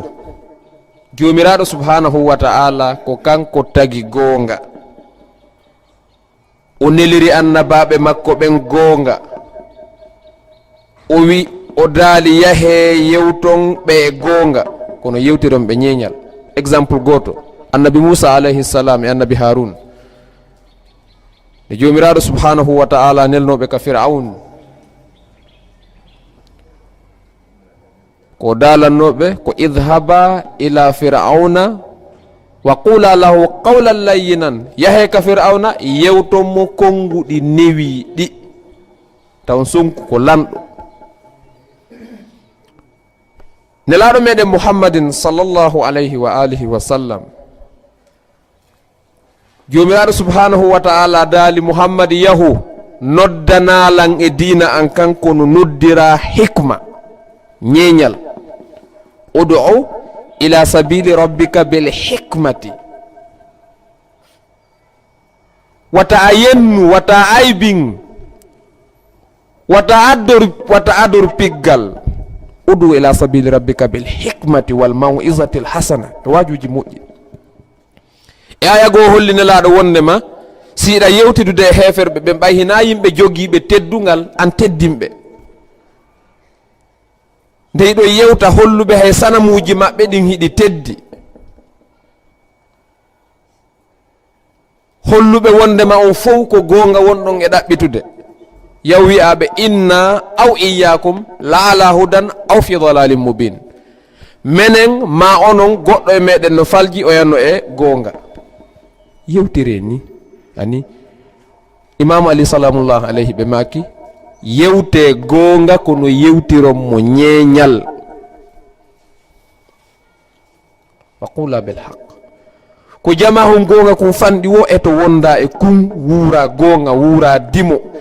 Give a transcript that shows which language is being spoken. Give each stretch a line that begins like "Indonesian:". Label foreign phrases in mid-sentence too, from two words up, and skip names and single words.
Fula: Jomiraɗo
Arabic: سبحانه وتعالى
Fula: ko kanko tagi goonga, o neliri annabaɓe makko ɓen goonga, o wi o daali yahe yewton ɓe goonga, kono yewtiron ɓe ñeeñal. Exemple goto, annabi Musa
Arabic: عليه السلام
Fula: e annabi Harun. nde jomiraɗo
Arabic: سبحانه وتعالى
Fula: nelnoɓe ka fir'aun ko dalannoɓe ko
Arabic: اذهبا إلى فرعون فقولا له قولا لينا,
Fula: yahe ka fir'auna yewtonmo konguɗi newiɗi taw sonku ko lanɗo. nelaɗo meɗen muhammadin
Arabic: صلى الله عليه وآله وسلم,
Fula: jomiraɗo
Arabic: سبحانه وتعالى
Fula: daali muhammad yahu noddanalan e dina an kanko no noddira hikma ñeñal.
Arabic: ادع إلى سبيل ربك بالحكمة,
Fula: wata a yennu, wata aybin, wata ador piggal.
Arabic: ادع إلى سبيل ربك بالحكمة والموعظة الحسنة,
Fula: e wajuji moƴƴi. e aya goo holli nelaɗo wondema siɗa yewtidude e heferɓe ɓe mbay hina yimɓe jogiiɓe teddugal an teddimɓe, nde yiɗo yewta holluɓe hay sanamuji maɓɓe ɗin hiɗi teddi, holluɓe wondema on fof ko gonga wonɗon e ɗaɓɓitude.
Arabic: yaw wi'aɓe إنا أو إياكم لعلى هدى أو في ضلال مبين,
Fula: menen ma onon goɗɗo e meɗen no falji o yanno e gonga. yewtire ni ani imamu ali
Arabic: سلام الله عليه
Fula: ɓe maki yewte gonga kono yewtiron mo ñeñal.
Arabic: وقل بالحق,
Fula: ko jamahum gonga ko fanɗi wo e to wonda e kum wuura gonga, wuura dimo.